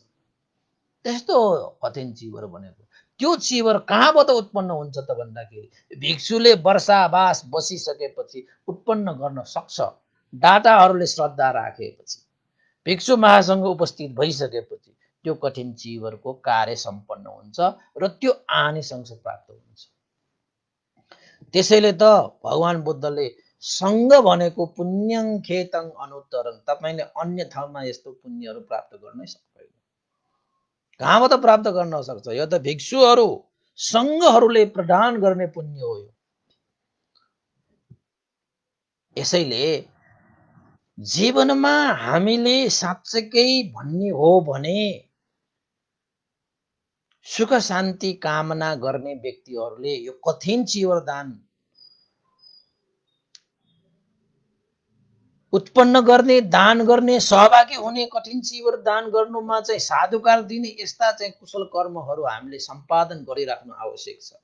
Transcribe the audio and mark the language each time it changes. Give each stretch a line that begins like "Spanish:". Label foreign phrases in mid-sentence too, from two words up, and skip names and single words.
Nepali: त्यस्तो कठिन चिवर भनेको। त्यो चिवर कहाँबाट उत्पन्न हुन्छ त भन्दाखेरि भिक्षुले वर्षावास बसिसकेपछि उत्पन्न गर्न सक्छ। दाताहरूले श्रद्धा राखेपछि, भिक्षु महासंघ उपस्थित भइसकेपछि त्यो कठिन चिवरको कार्य सम्पन्न हुन्छ र त्यो आनिशंस प्राप्त हुन्छ। त्यसैले त भगवान बुद्धले सङ्घ भनेको
Pali: पुण्यं खेतং अनुत्तरं,
Nepali: तपाईले अन्य ठाउँमा यस्तो पुण्यहरू प्राप्त गर्नै सक्दैन। कहाँबाट प्राप्त गर्न सक्छ? यो त भिक्षुहरू सङ्घहरूले प्रदान गर्ने पुण्य हो। यसैले जीवनमा हामीले साँच्चै भन्ने हो भने सुख शान्ति कामना गर्ने व्यक्तिहरूले यो कठिन चिवर दान उत्पन्न गर्ने, दान गर्ने, सहभागी हुने, कठिन चिवर दान गर्नुमा चाहिँ साधुकार दिने यस्ता चाहिँ कुशल कर्महरू हामीले सम्पादन गरिराख्नु आवश्यक छ।